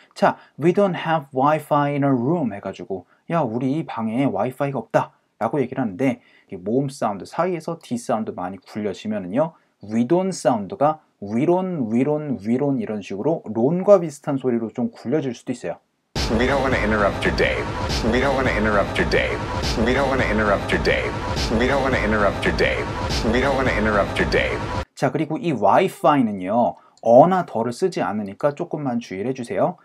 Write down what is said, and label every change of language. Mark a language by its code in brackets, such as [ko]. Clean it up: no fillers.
[ko] 자, [en] we don't have Wi-Fi in our room [ko] 해가지고 야, 우리 방에 와이파이가 없다 라고 얘기를 하는데 모음 사운드 사이에서 D 사운드 많이 굴려지면은요 we don't 사운드가 we don't 이런 식으로 론과 비슷한 소리로 좀 굴려질 수도 있어요. [en] We don't want to interrupt your day. We don't want to interrupt your day. We don't want to interrupt your day. We don't want to interrupt your day. We don't want to interrupt your day. [ko] 자, 그리고 이 와이파이는요 어나 더를 쓰지 않으니까 조금만 주의를 해주세요.